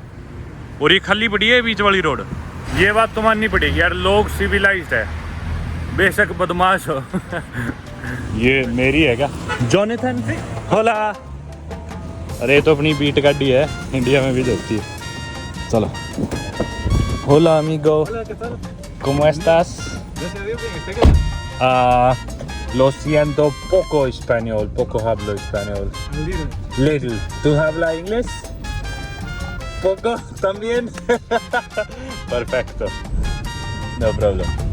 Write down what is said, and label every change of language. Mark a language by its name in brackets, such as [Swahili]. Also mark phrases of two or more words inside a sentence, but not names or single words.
[Hindi] और ये खाली पड़ी है बीच वाली रोड। ये बात तो माननी पड़ेगी यार, लोग सिविलाइज्ड है बेशक बदमाश हो। ये मेरी है क्या जोनाथन? होला, अरे तो अपनी बीट गाड़ी है, इंडिया में भी चलती है। चलो [Spanish] hola amigo, ¿cómo estás? Lo siento, poco español, poco hablo español. Little. ¿Tú hablas inglés? ¿Poco también? Perfecto. [English] No problem.